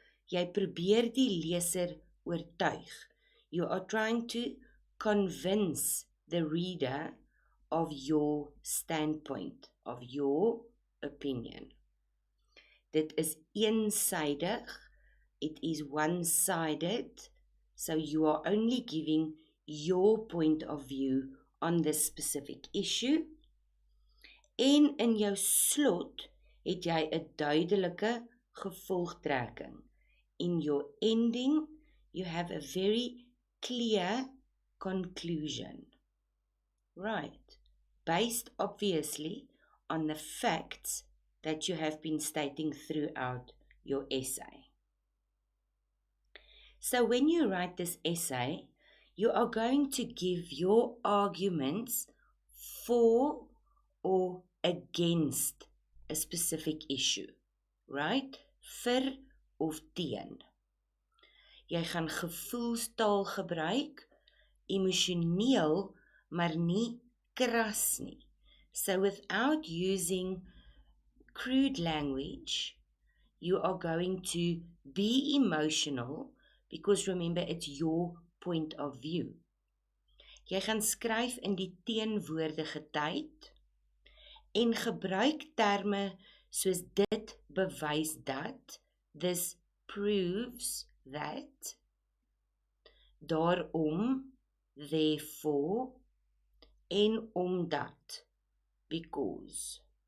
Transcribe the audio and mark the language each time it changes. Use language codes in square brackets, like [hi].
[af] Jy probeer die leser oortuig. [en] You are trying to convince the reader of your standpoint, of your opinion. [af] Dit is eensydig, [en] it is one-sided, so you are only giving your point of view on this specific issue. [af] En in jou slot het jy 'n duidelike gevolgtrekking. [en] In your ending, you have a very clear conclusion. Right, based obviously on the facts that you have been stating throughout your essay. So when you write this essay, you are going to give your arguments for or against a specific issue, right? [af] Vir of teen. Jy gaan gevoelstaal gebruik, emosioneel, maar nie kras nie. [en] So without using crude language, you are going to be emotional, because remember, it's your point of view. [af] Jy gaan skryf in die teenwoordige tyd, en gebruik terme soos dit bewys dat, [en] this proves that, [af] daarom, therefore, en omdat, because.